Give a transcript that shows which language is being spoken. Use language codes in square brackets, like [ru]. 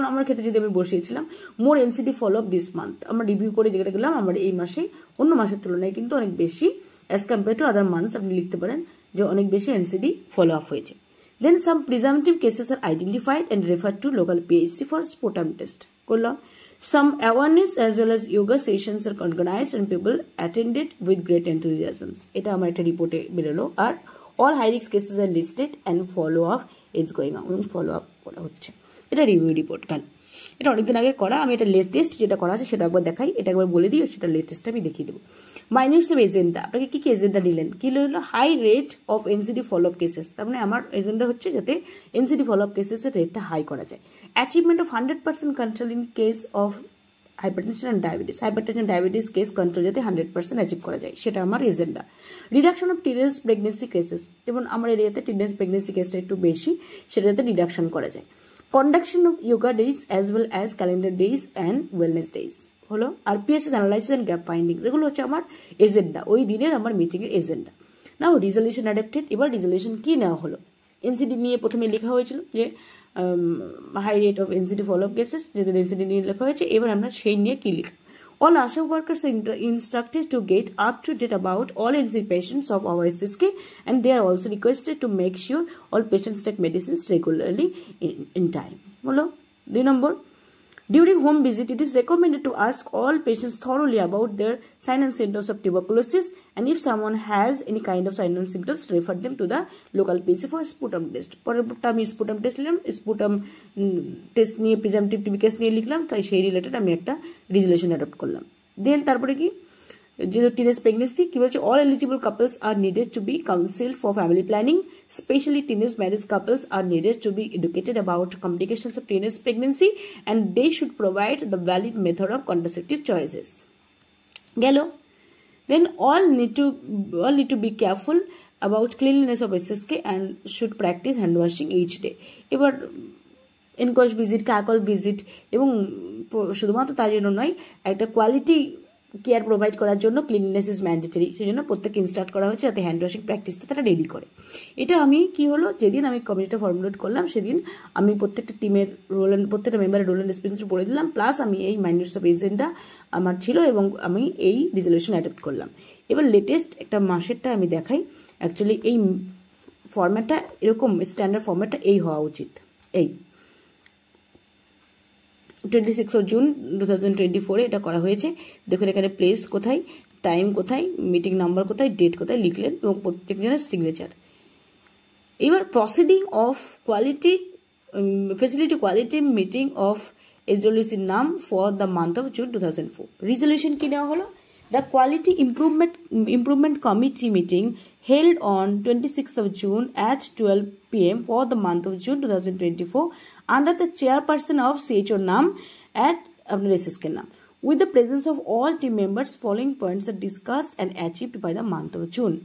[bn] যেমন আমার ক্ষেত্রে যদি আমি বসিয়েছিলাম [en] more NCD follow up this month, [bn] আমরা রিভিউ করে যেটা গেলাম আমার এই মাসে অন্য মাসের তুলনায় কিন্তু অনেক বেশি [en] as compare to other months [bn] আপনি লিখতে পারেন যে অনেক বেশি এনসিডি ফলো আপ হয়েছে। [en] then some presumptive cases are identified and refer to local PHC for sputum test [bn] করলাম। [en] Some awareness as well as yoga sessions are organized and people attended with great enthusiasm. [bn] এটা আমার একটা রিপোর্টে বেরোলো। আর [en] all high risk cases are listed and follow up is going on, follow up [bn] করা হচ্ছে। এটা review report. কাল এটা অনেকদিন আগে করা, আমি এটা লেটেস্ট যেটা করা আছে সেটা একবার দেখাই, এটা একবার বলে দিই, সেটা লেটেস্টটা আমি দেখিয়ে দেবো। মাইনিউটস অফ এজেন্ডা, আপনাকে কি কি এজেন্ডা দিলেন, কি হলো high rate of NCD follow up cases, তার মানে আমার এজেন্ডা হচ্ছে যাতে এনসিডি ফলো আপ কেসেসের রেটটা হাই করা যায়। [en] achievement of 100% control in case of hypertension and diabetes, [bn] hypertension diabetes case control যাতে 100% অ্যাচিভ করা যায় সেটা আমার agenda. [en] reduction of teenage pregnancy cases, [bn] যেমন আমার এরিয়াতে টিনেজ প্রেগনেন্সি কেসটা একটু বেশি, সেটা যাতে রিডাকশন করা যায়। [en] Conduction of yoga days as well as calendar days and wellness days হলো। [bn] আর [en] PSS analysis and gap finding, [bn] যেগুলো হচ্ছে আমার এজেন্ডা, ওই দিনের আমার মিটিংয়ের এজেন্ডা। [en] now resolution adapted, [bn] এবার রিজলিউশন কি নেওয়া হলো, এনসিডি নিয়ে প্রথমে লেখা হয়েছিল যে [en] high rate of NCD follow up cases, [bn] যেহেতু এনসিডি নিয়ে লেখা হয়েছে, এবার আমরা সেই নিয়ে কি লিখব। [en] All ASHA workers are instructed to get up to date about all NCD patients of our SSK, and they are also requested to make sure all patients take medicines regularly in time. Hello? 2 number. During home visit, it is recommended to ask all patients thoroughly about their signs and symptoms of tuberculosis, and if someone has any kind of signs and symptoms, refer them to the local PHC for sputum test. [bn] পরেরটা আমি sputum test নিলাম, sputum test নিয়ে প্রিজামটিভ TB case নিয়ে লিখলাম, তাই সেই related আমি একটা রিজলিউশন অ্যাডপ্ট করলাম। দেন তারপরে কি, যেহেতু টিনেজ প্রেগনেন্সি কি বলছে, [en] All eligible couples are needed to be counsel for family planning, specially teenage marriage couples are needed to be educated about complications of teenage pregnancy and they should provide the valid method of contraceptive choices. Gelo. Then all need to be careful about cleanliness of SSK and should practice hand washing each day. [bn] এবার এনকোয়াশ visit, cackle visit এবং শুধুমাত্র তার জন্য নয়, একটা quality care provide করার জন্য [en] cleanliness is mandatory, [bn] সেই জন্য প্রত্যেককে ইনস্টার্ট করা হয়েছে যাতে হ্যান্ড ওয়াশিং প্র্যাকটিসটা তারা রেডি করে। এটা আমি কি হলো, যেদিন আমি কমিটিটা ফর্মুলেট করলাম সেদিন আমি প্রত্যেকটা টিমের রোল, প্রত্যেকটা মেম্বারের রোল অ্যান্ড রেসপন্সিবিলিটি বলে দিলাম, প্লাস আমি এই মাইনিউটস অফ এজেন্ডা আমার ছিল এবং আমি এই রিজলিউশন অ্যাডপ্ট করলাম। এবার লেটেস্ট একটা মাসেরটা আমি দেখাই। অ্যাকচুয়ালি এই ফর্ম্যাটটা এরকম, স্ট্যান্ডার্ড ফর্ম্যাটটা এই হওয়া উচিত। এই 26 জুন 2024 এটা করা হয়েছে। দেখুন এখানে প্লেস কোথায়, টাইম কোথায়, মিটিং নাম্বার কোথায়, ডেট কোথায় লিখলেন এবং প্রত্যেকজনের সিগনেচার। [en] এবার proceeding of quality facility quality meeting of এসডব্লিউসির নাম for the month of June 2004। [bn] Resolution কি নেওয়া হলো, [en] The quality improvement committee meeting held on 26th of June at 12 p.m. for the month of June 2024 under the chairperson of CHO NAM at SSK NAM. With the presence of all team members, following points are discussed and achieved by the month of June.